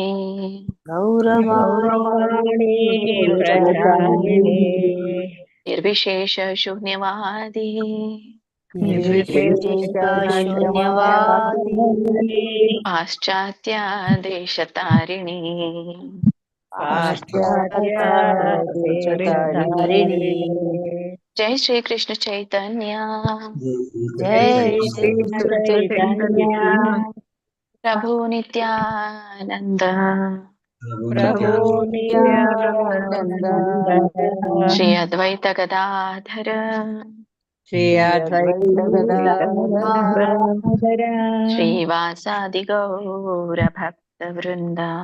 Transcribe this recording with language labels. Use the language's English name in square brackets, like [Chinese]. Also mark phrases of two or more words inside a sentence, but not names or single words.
[Sanskrit] ನಿರ್ವಿಶೇಷ ಶೂನ್ಯವಾದಿ ಪಾಶ್ಚಾತ್ಯ ದೇಶತಾರಿಣಿ ಜೈ ಶ್ರೀ ಕೃಷ್ಣ ಚೈತನ್ಯ ಪ್ರಭು ನಿತ್ಯಾನಂದ ಶ್ರೀ ಅದ್ವೈತ ಗದಾಧರ ಶ್ರೀವಾಸಾದಿ ಗೌರ ಭಕ್ತ ವೃಂದ.